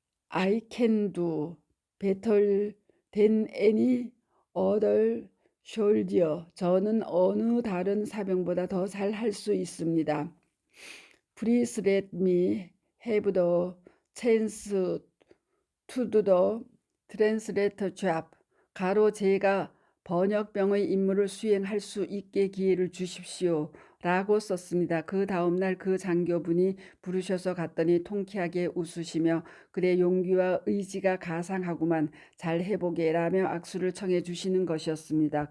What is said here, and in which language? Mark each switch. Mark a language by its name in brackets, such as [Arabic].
[English] I can do better than any other soldier. [Korean] 저는 어느 다른 사병보다 더 잘 할 수 있습니다. [English] Please let me have the chance to do the translator job. [Korean] 가로 제가 번역병의 임무를 수행할 수 있게 기회를 주십시오. 라고 썼습니다. 그 다음날 그 장교분이 부르셔서 갔더니 통쾌하게 웃으시며 그래 용기와 의지가 가상하구만 잘 해보게 라며 악수를 청해 주시는 것이었습니다.